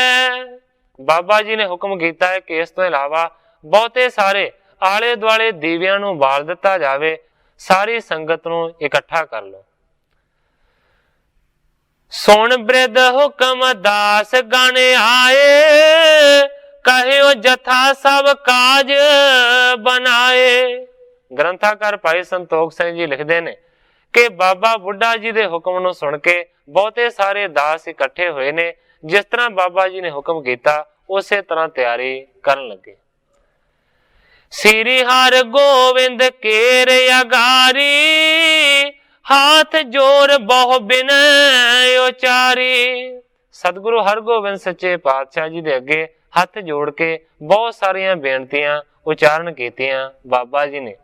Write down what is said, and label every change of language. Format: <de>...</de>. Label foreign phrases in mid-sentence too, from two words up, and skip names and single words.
<pa>ਬਾਬਾ ਜੀ ਨੇ ਹੁਕਮ ਕਿਆ ਹੈ ਕਿ ਇਸ ਤੋ ਇਲਾਵਾ ਬਹੁਤੇ ਸਾਰੇ ਆਲੇ ਦੁਆਲੇ ਦੀਵਿਆਂ ਨੂੰ ਬਾਲ ਦਿਤਾ ਜਾਵੇ, ਸਾਰੀ ਸੰਗਤ ਨੂੰ ਇਕੱਠਾ ਕਰ ਲੋ।</pa> <bra>सुन बृद हुक्म दास गाने आए, कहियो जथा सब काज बनाए।</bra> <pa>ਗ੍ਰੰਥਾਕਾਰ ਭਾਈ ਸੰਤੋਖ ਸਿੰਘ ਜੀ ਲਿਖਦੇ ਨੇ ਕਿ ਬਾਬਾ ਬੁੱਢਾ ਜੀ ਦੇ ਹੁਕਮ ਨੂੰ ਸੁਣ ਕੇ ਬਹੁਤੇ ਸਾਰੇ ਦਾਸ ਇਕੱਠੇ ਹੋਏ ਨੇ, ਜਿਸ ਤਰ੍ਹਾਂ ਬਾਬਾ ਜੀ ਨੇ ਹੁਕਮ ਕਿਆ ਉਸੇ ਤਰ੍ਹਾਂ ਤਿਆਰੀ ਕਰਨ ਲੱਗੇ।</pa> <bra>श्री हर गोविंद केर अगारी, हाथ जोर बहु बिनय उचारी।</bra> <pa>ਸਤਿਗੁਰੂ ਹਰਗੋਬਿੰਦ ਸੱਚੇ ਪਾਤਸ਼ਾਹ ਜੀ ਦੇ ਅੱਗੇ ਹੱਥ ਜੋੜ ਕੇ ਬਹੁਤ ਸਾਰੀਆਂ ਬੇਨਤੀਆਂ ਉਚਾਰਣ ਕੀਤੀਆਂ ਬਾਬਾ ਜੀ ਨੇ।</pa>